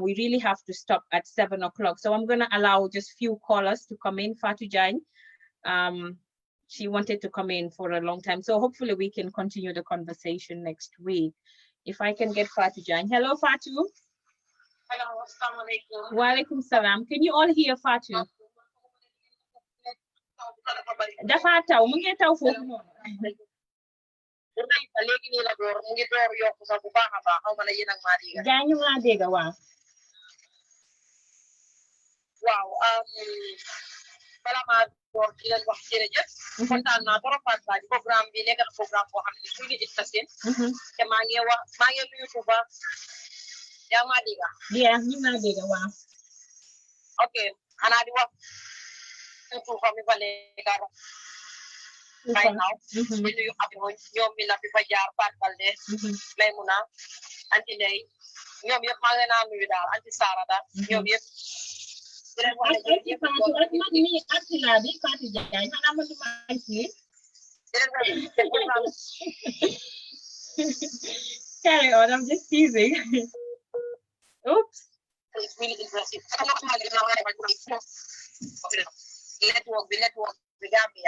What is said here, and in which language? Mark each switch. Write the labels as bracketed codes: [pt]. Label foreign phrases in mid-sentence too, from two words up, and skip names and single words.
[en] We really have to stop at 7 o'clock. So I'm going to allow just few callers to come in. Fatu Jain, she wanted to come in for a long time. So hopefully we can continue the conversation next week. If I can get Fatu Jain. Hello, Fatu. [ar] Hello, assalamu alaikum. Wa alaikum salam. [en] Can you all hear Fatu? [wo] Dafa taw, mu ngi taw foofu noonu. Léegi nii la door mu ngi door yokku sax bu baax a baax xaw ma ne yéen ak maa dégg. Jaay ñu ngi dégg waaw. Waaw bala maa door di leen wax jërëjëf. Kontaan naa trop Fatou programme bi nekk na programme boo xam ne suñu interesting. Te maa ngi nuyu Touba. Yaa ngi maa dégg. Yeah, ñu ngi dégg waaw. Ok, xanaa di wax Touba mi fa nekk [en] right now. [wo] Di nuyu Abdou ñoom mi la fi fa jaar Fatou Balde. Maymuna anti Ndey ñoom yëpp maa ngi leen a nuyu daal anti Sara daal ñoom yëpp. [en] Carry on, I'm just teasing. Oops. It's really impressive. Network the Gambia.